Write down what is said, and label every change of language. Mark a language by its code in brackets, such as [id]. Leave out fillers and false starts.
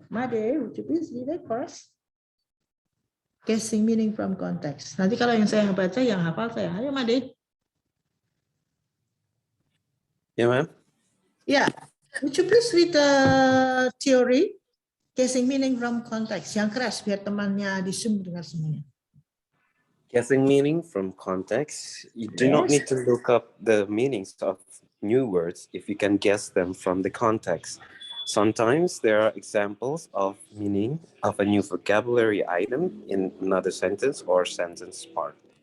[en] Made, would you please read it for us? Guessing meaning from context. [id] Nanti kalau yang saya baca, yang hafal saya. Ayo, Made. [en] Yeah, ma'am. Yeah. Would you please read the theory? Guessing meaning from context. [id] Yang keras, biar temannya di Zoom dengar semuanya. [en] Guessing meaning from context. You do not need to look up the meanings of new words if you can guess them from the context. Sometimes there are examples of meaning of a new vocabulary item in another sentence or sentence part.